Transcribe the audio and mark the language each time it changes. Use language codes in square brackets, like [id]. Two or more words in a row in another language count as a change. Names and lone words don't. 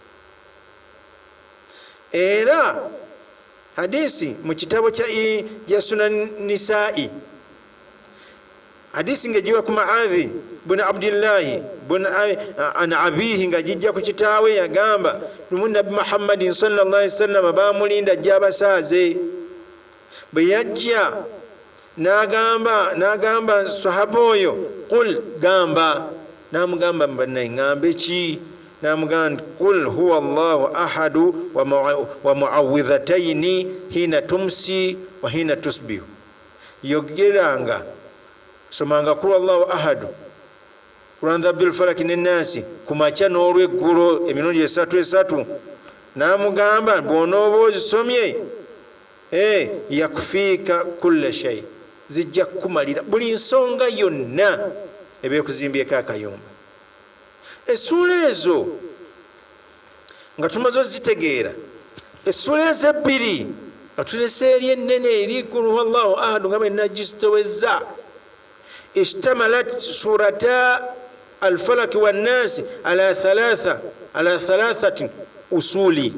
[lg] era hadisi mu kitabo kya Sunan Nisaa'i, hadisi nga jiwa ku Mu'adhi bun Abdillahi bun an abihi nga jijja ku kitaawe, yagamba lumu Nabbi Muhammadin [ar] صلى الله عليه وسلم [lg] bamulinda ajja abasaaze. bwe yajja n'agamba sahaba oyo qul gamba, n'amugamba mbannaye ŋŋambe ki? [ar] n'amugamba قل هو الله أحد والمعوذتين حين تمسي وحين تصبح. [lg] yogeranga somanga [ar] قل الله أحد [lg] kulanza bil falaki n'ennasi kumakya n'olweggulo emirundi esatu namugamba bw'onooba ozisomye yakufiika [ar] كل شيء, [lg] zijja kukumalira buli nsonga yonna ebyekuzimbyeko akayumba. Essuula ezo nga tumaze ozitegeera, essuula ezo ebbiri nga tulese eri ennene eri [ar] قل هو الله أحد [lg] nga bwe nagizitowezza, [ar] اشتملت سورة الفلق والناس على ثلاثة أصول.